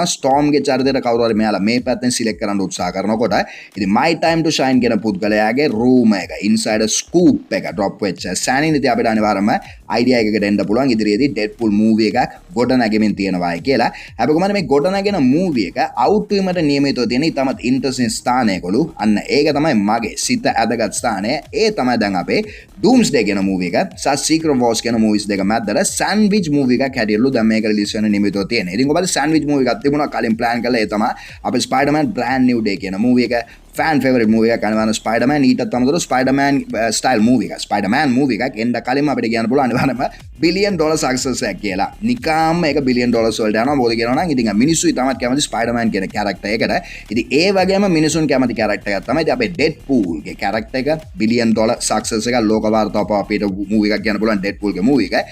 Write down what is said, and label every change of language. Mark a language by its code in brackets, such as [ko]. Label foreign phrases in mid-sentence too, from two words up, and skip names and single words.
[si] ස්ටෝම් ගේ චරිතයට කවුරු හරි මෙයාලා මේ පැත්තෙන් සිලෙක්ට් කරන්න උත්සාහ කරනකොට ඉතින් My Time to Shine කියන පුද්ගලයාගේ රූම එක [en] insider scoop [si] එක ඩ්‍රොප් වෙච්ච සෑනින් ඉතින් අපිට අනිවාර්යයෙන්ම අයිඩියා එකකට එන්න පුළුවන් ඉදිරියේදී Deadpool movie එකක් ගොඩ නැගෙමින් තියෙනවායි කියලා. හැබැයි කොහොමද මේ ගොඩ නැගෙන movie එක අවුට් වීමට නියමිතව තියෙන ඉතාමත් ඉන්ටරෙස්ටිං ස්ථානයකලු. අන්න ඒක තමයි මගේ සිත ඇදගත් ස්ථානය. ඒ තමයි දැන් අපේ Doomsday කියන movie එක සහ Secret Wars කියන movies දෙක මැදට [en] sandwich movie [si] එකක් හැටියටලු දැන් මේක රිලීස් වෙන නියමිතව තියෙනවා. ඉතින් කොහොමද [en] sandwich movie [si] එකක් තිබුණා කලින් plan කරලා ඒ තමයි අපේ Spider-Man Brand New Day කියන movie එක [en] fan favorite movie [si] එකක් අනිවාර්යයෙන් Spider-Man ඊටත් අමතරව Spider-Man [en] style movie [si] එකක්. Spider-Man movie එකක් එන්න කලින්ම අපිට කියන්න පුළුවන් අනිවාර්යයෙන්ම $1 billion success එකක් කියලා. නිකාම්ම ඒක $1 billion වලට යනවා. මොකද කියනවා නම් ඉතින් මිනිස්සු ඉතාමත් කැමති Spider-Man කියන character එකට. ඉතින් ඒ වගේම මිනිසුන් කැමති character එකක් තමයි ඉතින් අපේ Deadpool ගේ character එක $1 billion success එකක් ලෝක වාර්තාව අපිට movie එකක් කියන්න පුළුවන් Deadpool ගේ movie එක.